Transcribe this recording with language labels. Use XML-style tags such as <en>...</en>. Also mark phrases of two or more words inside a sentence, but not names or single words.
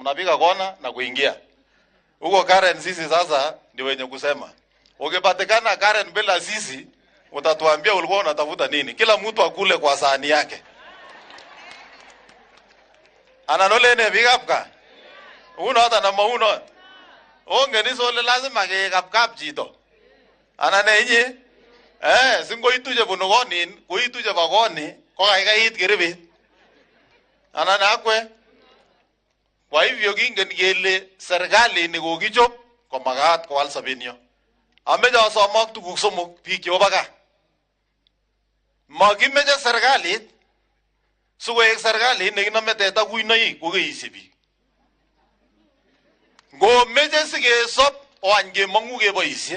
<sw>Mnapiga kona na kuingia. Huko Karen sisi sasa ndio wenye kusema. Ukipatikana Karen bila sisi, utatuambia ulikuwa unatafuta nini. Kila mtu akule kwa sahani yake.</sw> <kln>Ananole ne bigapka. Uno hata na mauno. Onge ni sole lazima ke kapkap jito. Anane inye. Singo ituje bunogoni, ko ituje bagoni, ko kaikait kiribit. Anane akwe.</kln> <sw>Kwa hivyo</sw> <kln>kingen kele serikali ni kokichop komakat kowal sobenyo. Ameche asomok tuguk somok biik chebo baka. Makimeche serikalit sikoek serikalit nekinome teta kuinoik kokeisi biik. Ngomeche sikesop oany kemong'u keboisie.</kln>